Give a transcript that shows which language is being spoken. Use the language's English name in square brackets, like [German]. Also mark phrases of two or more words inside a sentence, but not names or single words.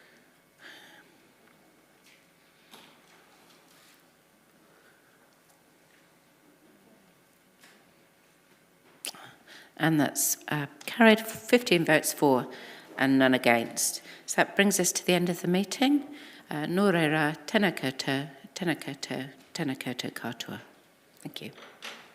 [English] And that's carried 15 votes for and none against. So that brings us to the end of the meeting. [Māori] Nō reira, tēnā koutou, tēnā koutou, tēnā koutou katoa. [English] Thank you.